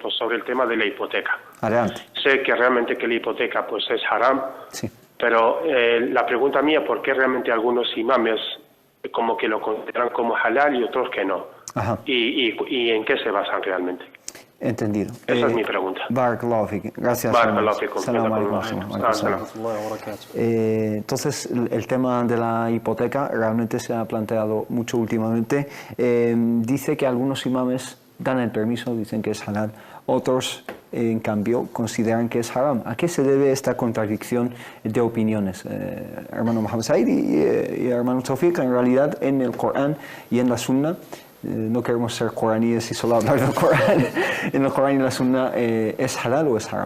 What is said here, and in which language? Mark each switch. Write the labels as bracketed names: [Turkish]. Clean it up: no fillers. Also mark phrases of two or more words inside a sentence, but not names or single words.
[Spanish] conceptos sobre el tema de la hipoteca. Adelante. Sé que realmente que la hipoteca pues es haram, Sí. pero la pregunta mía, ¿por qué realmente algunos imames como que lo consideran como halal y otros que no? Ajá. ¿Y en qué se basan realmente? Entendido. Esa es mi pregunta. [Arabic] بارك الله فيك. Gracias. بارك الله فيكم. سلام عليكم. [Spanish] Entonces, el tema de la hipoteca realmente se ha planteado mucho últimamente. Dice que algunos imames dan el permiso, dicen que es halal. Otros, en cambio, consideran que es haram. ¿A qué se debe esta contradicción de opiniones? Hermano Mohamed Said y hermano Tawfiq, en realidad en el Corán y en la Sunna, no queremos ser coraníes y solo hablar del Corán, en el Corán y la Sunna, ¿es halal o es haram?